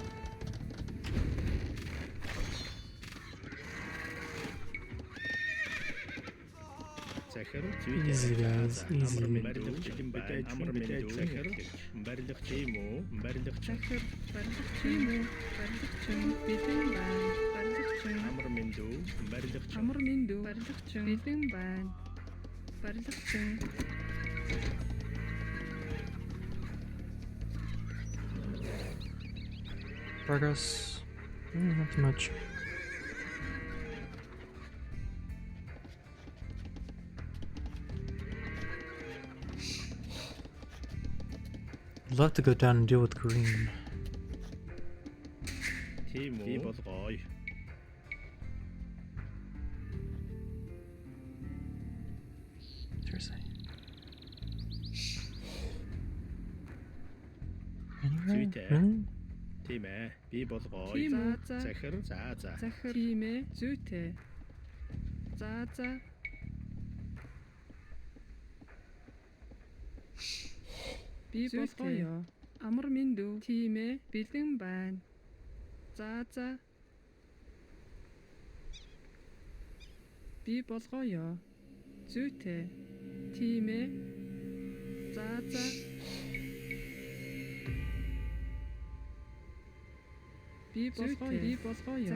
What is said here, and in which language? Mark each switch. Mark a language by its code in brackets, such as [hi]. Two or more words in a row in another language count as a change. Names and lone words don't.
[mn] захир зүйтэй [en] easy guys easy [mn] барилгачин байна амар минь захир барилгачин тийм үү барилгачин захир барилгачин тийм үү барилгачин бэлэн байна амар миндүү барилгачин бэлэн байна барилгачин [en] Progress. Not too much. I'd love to go down and deal with green. Seriously. Anyway, really? [mn] Тийм ээ. Би болгоо. Захир. За. захир тийм ээ зүйтэй за би болгоё амар минь дүү тийм ээ бэлэн байна за би болгоё зүйтэй тийм ээ за би болгоё